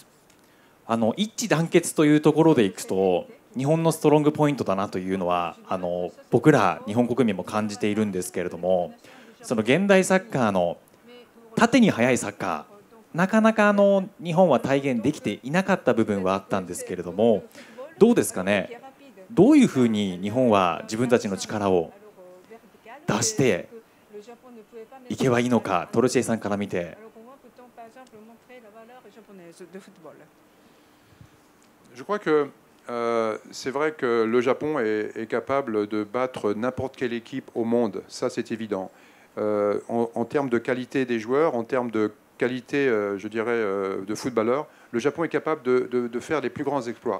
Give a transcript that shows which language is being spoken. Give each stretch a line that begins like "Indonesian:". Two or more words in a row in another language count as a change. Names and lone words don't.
Japanese: 一致団結というところでいくと日本のストロングポイントだなというのは僕ら日本国民も感じているんですけれども、その現代サッカーの縦に速いサッカー、なかなか日本は体現できていなかった部分はあったんですけれども、どうですかね、どういうふうに日本は自分たちの力を出していけばいいのか、トルシエさんから見て。
French: Je crois que c'est vrai que le Japon est capable de battre n'importe quelle équipe au monde, ça c'est évident. En termes de qualité des joueurs, en termes de qualité, je dirais, de footballeurs, le Japon est capable de faire les plus grands exploits.